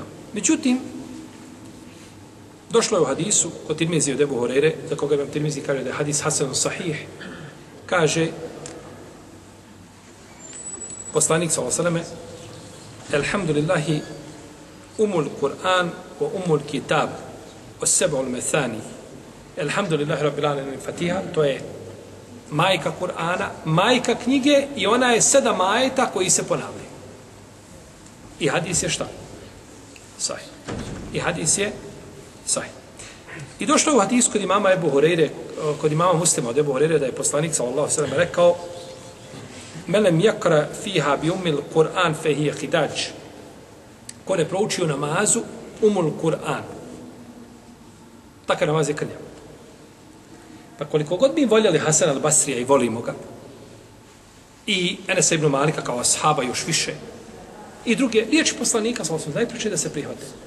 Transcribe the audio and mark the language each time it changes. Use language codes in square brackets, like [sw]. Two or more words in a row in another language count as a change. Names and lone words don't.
[bs] Međutim, došlo je u hadisu od Tirmizi od Ebu Hurajre, za koga imam Tirmizi kaže da je hadis [ar] حسن صحيح, [bs] kaže poslanik [ar] صلى الله عليه وسلم: "الحمد لله أم القرآن وأم الكتاب والسبع المثاني." الحمد لله رب العالمين, [bs] Fatiha, to je majka Kur'ana, majka knjige i ona je 7 ajeta koji se ponavljaju. I hadis je šta? Sahih. I hadis je sahih. I došlo u hadisu kod imama Ebu Hurajre, kod imama Muslima od Ebu Hurajre, da je poslanik [ar] صلى الله عليه وسلم [bs] rekao: [ar] "من لم يقرأ فيها بأم القرآن فهي خداج." [bs] Ko ne prouči u namazu [ar] أم القرآن, [bs] takav namaz je krnjav. Pa koliko god mi voljeli Hasan al-Basrija i volimo ga, i Enesa ibn Malika kao ashaba još više, i druge riječi poslanika, [ar] صلى الله عليه وسلم, [bs] najpreče da se prihvate.